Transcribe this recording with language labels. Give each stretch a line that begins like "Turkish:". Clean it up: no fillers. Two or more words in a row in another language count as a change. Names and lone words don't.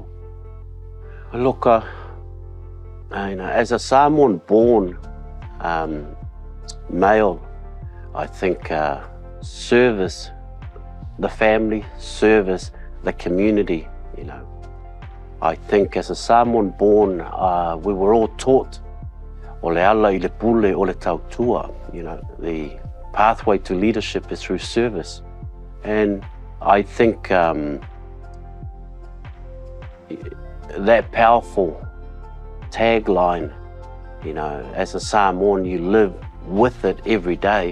English: Look, you know, as a Samoan born male, I think service the family, service the community. You know, I think as a Samoan born, we were all taught,
Samoan: ole ala I le pule o le tautua,
English: you know, the pathway to leadership is through service. And I think that powerful tagline, you know, as a Samoan, you live with it every day.